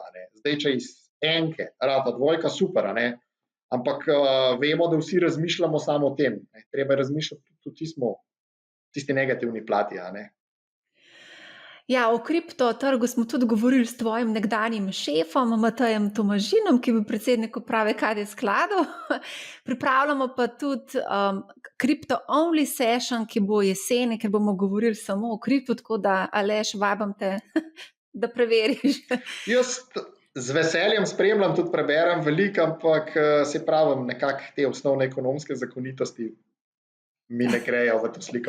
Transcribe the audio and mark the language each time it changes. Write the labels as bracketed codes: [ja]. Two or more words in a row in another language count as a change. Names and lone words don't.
[sl] Zdaj, če iz enke rata dvojka, super, ampak vemo, da vsi razmišljamo samo o tem. Treba razmišljati tudi tisti negativni plati. Ja, o kriptotrgu smo tudi govorili s tvojim nekdanjim šefom, Matejem Tomažinom, ki je bil predsednik uprave KD skladov. Pripravljamo pa tudi [en] crypto-only session, [sl] ki bo jeseni, ker bomo govorili samo o kriptu, tako da, Aleš, vabim te, da preveriš. Jaz z veseljem spremljam, tudi preberem veliko, ampak se pravim, nekako te osnovne ekonomske zakonitosti mi ne grejo v to sliko.